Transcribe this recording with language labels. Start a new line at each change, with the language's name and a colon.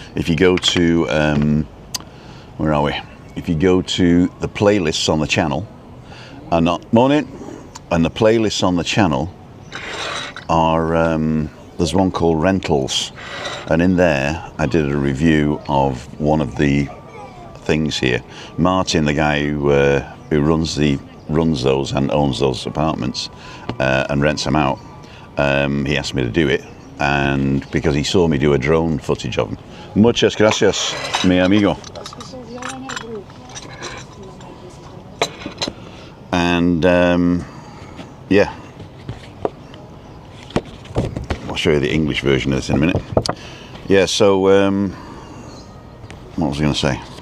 English: If you go to where are we? If you go to the playlists on the channel, and the playlists on the channel are there's one called Rentals, and in there I did a review of one of the things here. Martin, the guy who runs those and owns those apartments and rents them out, he asked me to do it, and because he saw me do a drone footage of them.
Spanish: Muchas gracias, mi amigo.
English: And yeah, I'll show you the English version of this in a minute. Yeah, so what was I going to say?